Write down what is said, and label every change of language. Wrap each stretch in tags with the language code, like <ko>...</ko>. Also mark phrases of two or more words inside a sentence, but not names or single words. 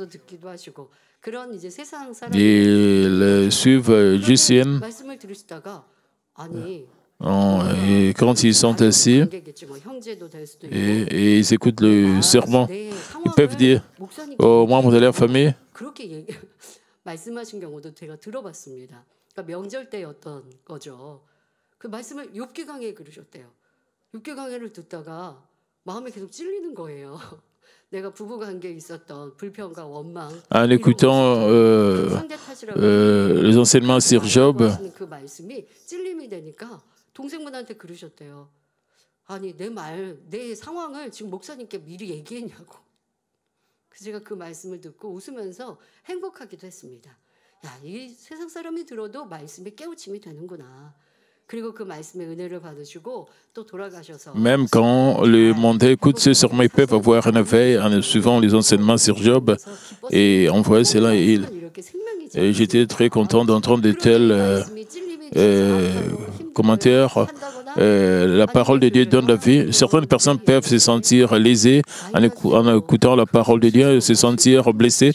<fr>Ils suivent GCN. Et quand ils sont assis et ils écoutent le sermon, ils peuvent dire aux membres de leur famille,</fr> <ko>명절 때였던 거죠. 그 말씀을 욥기 강의에 그러셨대요. 욥기 강의를 듣다가 마음에 계속 찔리는 거예요. 내가 부부 관계에 있었던 불평과 원망.</ko> <fr>En écoutant les enseignements sur Job,</fr> <ko>그 말씀이 찔림이 되니까 동생분한테 그러셨대요. 아니 내 상황을 지금 목사님께 미리 얘기했냐고. 제가 그 말씀을 듣고 웃으면서 행복하기도 했습니다. 야, 이 세상 사람이 들어도 말씀에 깨우침이 되는구나. 그리고 그 말씀의 은혜를 받으시고 또 돌아가셔서</ko> <fr>même quand le monde écoute ce sermon, ils peuvent avoir un éveil en suivant les enseignements sur Job et on voit cela. Et j'étais très content d'entendre de tels commentaires. La parole de Dieu donne la vie. Certaines personnes peuvent se sentir lésées en écoutant la parole de Dieu, se sentir blessées.</fr>